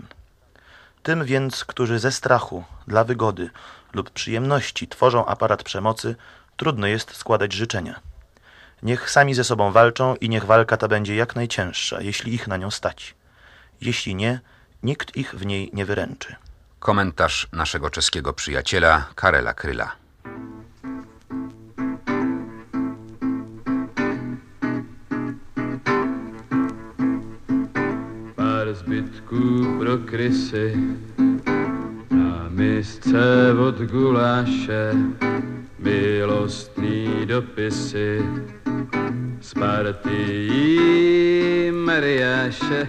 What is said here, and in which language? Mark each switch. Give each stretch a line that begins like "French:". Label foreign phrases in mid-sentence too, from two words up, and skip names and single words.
Polish: Tym więc, którzy ze strachu, dla wygody lub przyjemności tworzą aparat przemocy, trudno jest składać życzenia. Niech sami ze sobą walczą i niech walka ta będzie jak najcięższa, jeśli ich na nią stać. Jeśli nie, nikt ich w niej nie wyręczy. Komentarz naszego czeskiego przyjaciela Karela Kryla.
Czech: Pár zbytků pro krysy na misce od guláše, milostný dopisy z partií Mariáše.